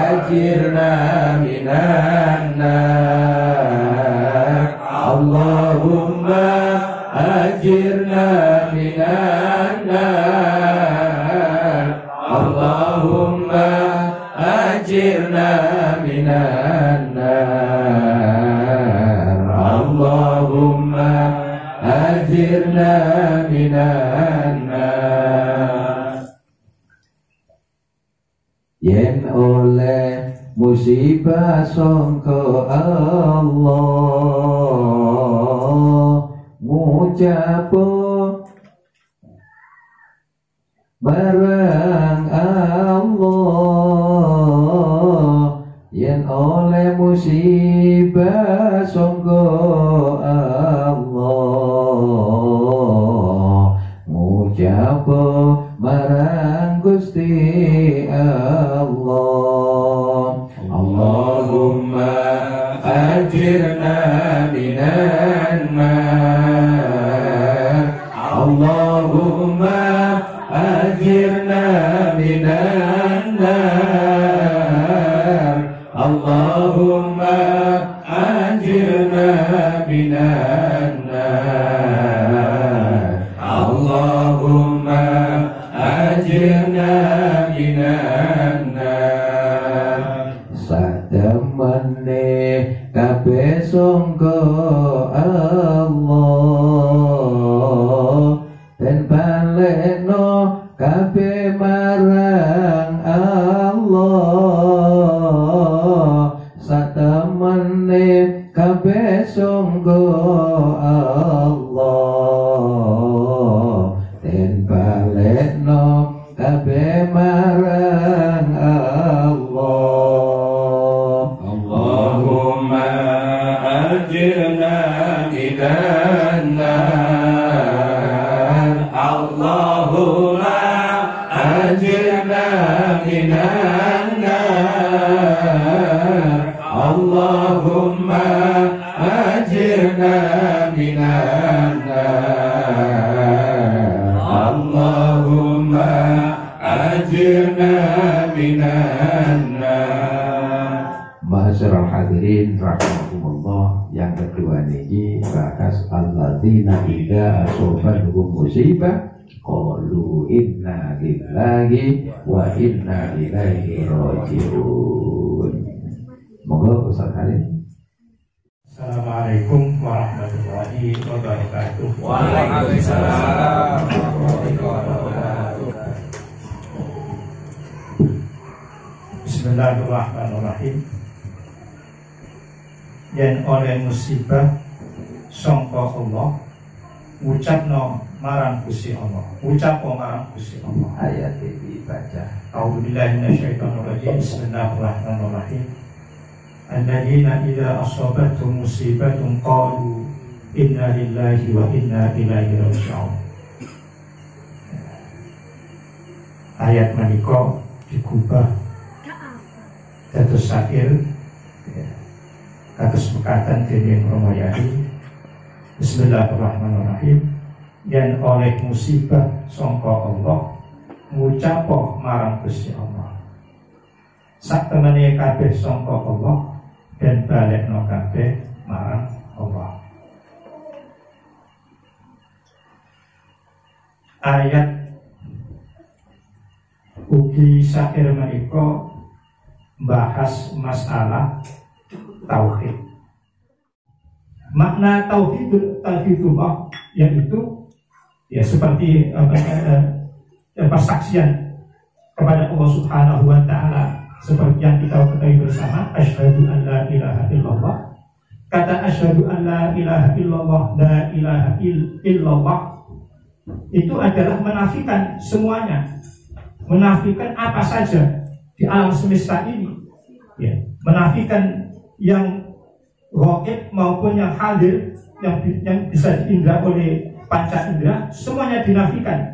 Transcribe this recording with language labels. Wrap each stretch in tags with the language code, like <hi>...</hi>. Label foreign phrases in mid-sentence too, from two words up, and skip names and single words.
<ar>أجرنا من النار اللهم أجرنا من النار اللهم أجرنا من النار اللهم أجرنا من النار.</ar> <jv>Yen oleh musibah sangka Allah ngucap barang Allah. Yen oleh musibah sangka Allah ngucap marang Gusti Allah.</jv> <ar>اللهم أجرنا من النار اللهم أجرنا من النار اللهم أجرنا من النار اللهم أجرنا من النار اللهم أجرنا من النار.</ar> <jv>Satemene kabeh sangka Allah den balekno kabeh marang Allah. Satemene kabeh sangka Allah den balekno kabeh marang Allah.</jv> <ar>اللهم أجرنا من النار اللهم أجرنا من النار اللهم أجرنا من النار اللهم أجرنا من النار اللهم أجرنا من النار. معاشر الحاضرين رحمكم الله,</ar> <id>yang kedua ini bahas</id> <ar>الذين إذا أصابتهم مصيبة قالوا إنا لله وإنا إليه راجعون.</ar> <jv>Monggo Ustaz Halim.</jv> <ar>السلام عليكم ورحمة الله وبركاته. وعليكم السلام ورحمة الله وبركاته. Bismillahirrahmanirrahim.</ar> <jv>Yen oleh musibah sangka Allah ngucapno marang Gusti Allah, ngucapno marang Gusti Allah.</jv> <id>Ayat ini baca.</id> <ar>أعوذ بالله من الشيطان الرجيم. بسم الله الرحمن الرحيم. الذين إذا أصابتهم مصيبة قالوا إنا لله وإنا إليه راجعون.</ar> <jv>Ayat menika digubah dados syair kados mekaten dening Romo Yadi. Bismillahirrahmanirrahim. Yen oleh musibah sangka Allah ngucapo marang Gusti Allah. Sak temene kabeh sangka Allah dan balekno kabeh marang Allah. Ayat ugi syair menika bahas masalah tauhid.</jv> <id>Makna tauhidullah yaitu ya seperti persaksian kepada Allah</id> <ar>سبحانه وتعالى,</ar> <id>seperti yang kita ketahui bersama,</id> <ar>أشهد أن لا إله إلا الله.</ar> <id>Kata</id> <ar>أشهد أن لا إله إلا الله، لا إله إلا الله</ar> <id>itu adalah menafikan semuanya, menafikan apa saja di alam semesta ini, ya, menafikan yang ghaib maupun yang hadir, yang bisa diindra oleh panca indera, semuanya dinafikan.</id>